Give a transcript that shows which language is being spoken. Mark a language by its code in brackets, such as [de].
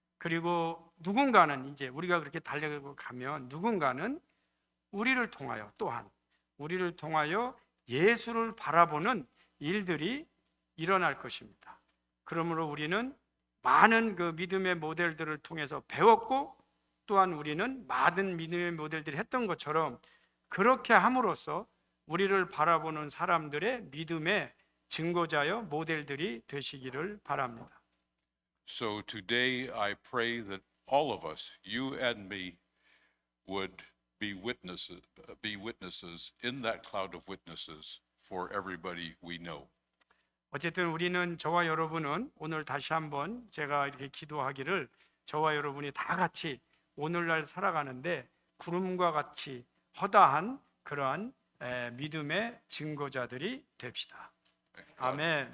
[ko] 그리고 누군가는 이제 우리가 그렇게 달려가고 가면 누군가는 우리를 통하여 또한 우리를 통하여 예수를 바라보는 일들이 일어날 것입니다. 그러므로 우리는 많은 그 믿음의 모델들을 통해서 배웠고 또한 우리는 많은 믿음의 모델들이 했던 것처럼 그렇게 함으로써 우리를 바라보는 사람들의 믿음의 증거자여 모델들이 되시기를 바랍니다. [en] So today I pray that all of us, you and me, would be witnesses in that cloud of witnesses for everybody we know. [ko] 어쨌든 우리는 저와 여러분은 오늘 다시 한번 제가 이렇게 기도하기를 저와 여러분이 다 같이 오늘날 살아가는데 구름과 같이 허다한 그러한 믿음의 증거자들이 됩시다. 아멘.